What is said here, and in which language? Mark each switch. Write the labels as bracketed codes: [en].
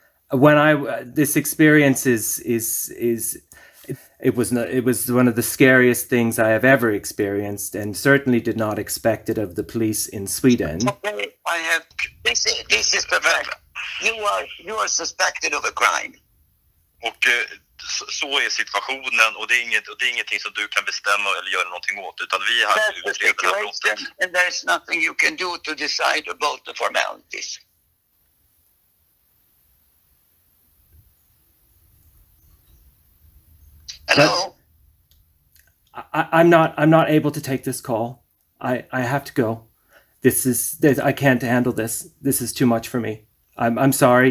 [en] This experience it was one of the scariest things I have ever experienced, and certainly did not expect it of the police in Sweden. Okay, this is the fact. You are suspected of a crime. [sv] Och så är situationen, och det är ingenting som du kan bestämma eller göra någonting åt, utan vi är här för att utreda det här brottet. [en] And there's nothing you can do to decide about the formalities. Hello? I'm not able to take this call. I have to go. I can't handle this. This is too much for me. I'm sorry.